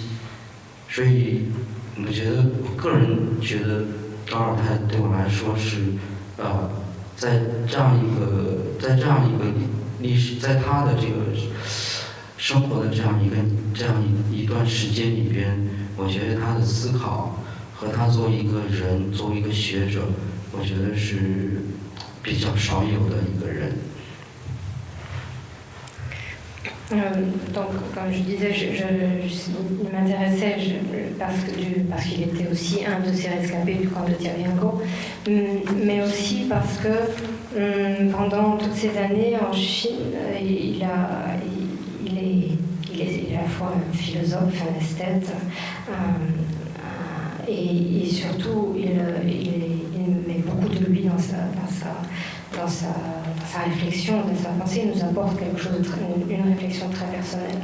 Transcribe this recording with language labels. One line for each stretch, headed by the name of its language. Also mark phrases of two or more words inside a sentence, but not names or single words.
Chinese: 所以我觉得，我个人觉得高尔泰对我来说是在这样一个历史，在他的这个生活的这样一段时间里边，我觉得他的思考和他作为一个人，作为一个学者，我觉得是比较少有的一个人。
French: Donc, comme je disais, il m'intéressait parce qu'il était aussi un de ces rescapés du camp de Tirayango, mais aussi parce que pendant toutes ces années en Chine, il est à la fois un philosophe, un esthète, et surtout il met beaucoup de lui dans sa réflexion, dans sa pensée, il nous apporte quelque chose une réflexion très personnelle.